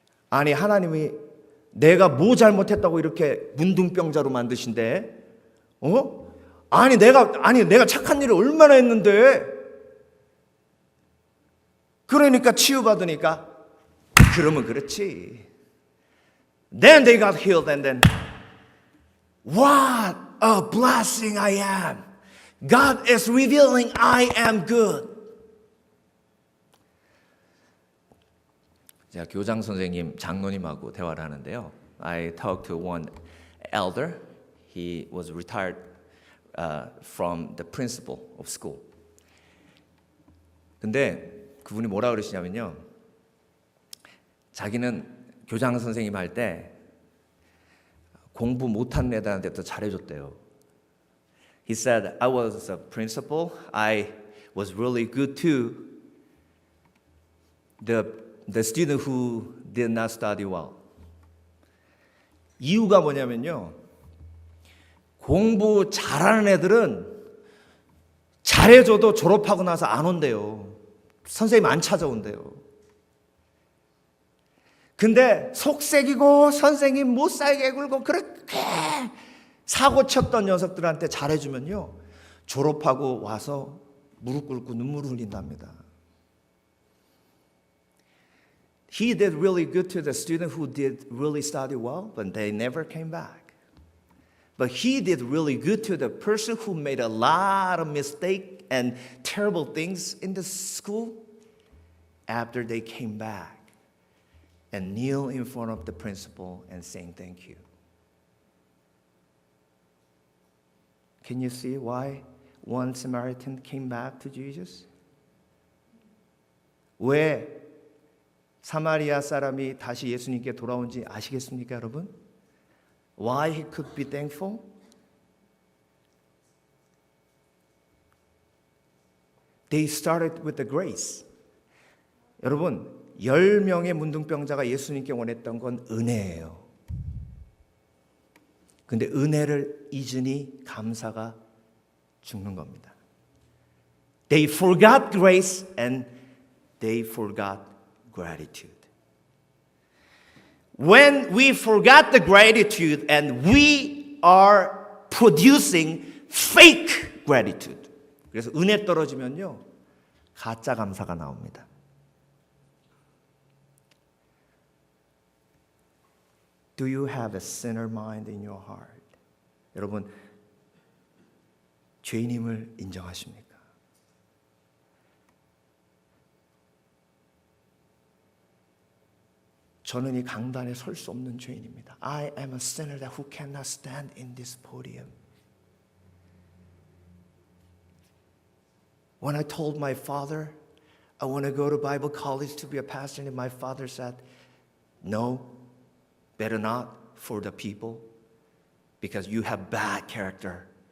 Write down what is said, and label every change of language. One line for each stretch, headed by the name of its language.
Korean: 아니, 하나님이 내가 뭐 잘못했다고 이렇게 문둥병자로 만드신대? 어? 아니 내가 착한 일을 얼마나 했는데? 그러니까 치유받으니까 그러면 그렇지.
English: Then they got healed and then what a blessing I am. God is revealing I am good.
Korean: 제가 교장 선생님, 장로님하고 대화를 하는데요.
English: I talked to one elder. He was retired from the principal of school.
Korean: 근데 그분이 뭐라 그러시냐면요. 자기는 교장 선생님 할 때 공부 못한 애들한테 더 잘해줬대요.
English: He said, I was a principal. I was really good to the student who did not study well.
Korean: 이유가 뭐냐면요. 공부 잘하는 애들은 잘해줘도 졸업하고 나서 안 온대요. 선생님 안 찾아온대요. 근데 속색이고 선생님 못 살게 굴고 그렇게 사고 쳤던 녀석들한테 잘해주면요. 졸업하고 와서 무릎 꿇고 눈물을 흘린답니다.
English: He did really good to the student who did really study well, but they never came back. But he did really good to the person who made a lot of mistakes and terrible things in the school after they came back and kneel in front of the principal and saying thank you. Can you see why one Samaritan came back to Jesus?
Korean: 왜 사마리아 사람이 다시 예수님께 돌아온지 아시겠습니까, 여러분?
English: Why he could be thankful? They started with the grace.
Korean: 여러분, 10명의 문둥병자가 예수님께 원했던 건 은혜예요. 근데 은혜를 잊으니 감사가 죽는 겁니다.
English: They forgot grace and they forgot gratitude. When we forgot the gratitude and we are producing fake gratitude.
Korean: 그래서 은혜 떨어지면요. 가짜 감사가 나옵니다.
English: Do you have a sinner mind in your heart?
Korean: 여러분, 죄인임을 인정하십니까? 저는 이 강단에 설 수 없는 죄인입니다.
English: I am a sinner who cannot stand in this podium. When I told my father I want to go to Bible college to be a pastor, and my father said, no, better not for the people because you have bad character.